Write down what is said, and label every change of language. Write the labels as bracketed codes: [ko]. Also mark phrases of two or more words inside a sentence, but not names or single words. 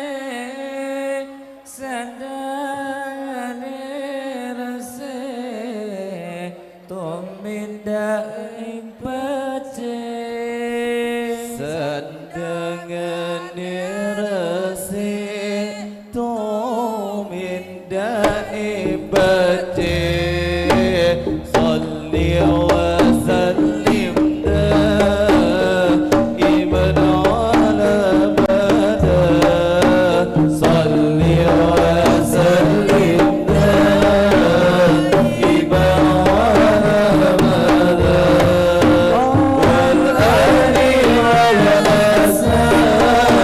[jv] sandangane resik tomindake becik sandangane resik tomindake becik [ar] صل وسلم دائما على أبدا صل وسلم دائما على أبدا والآل والأصحاب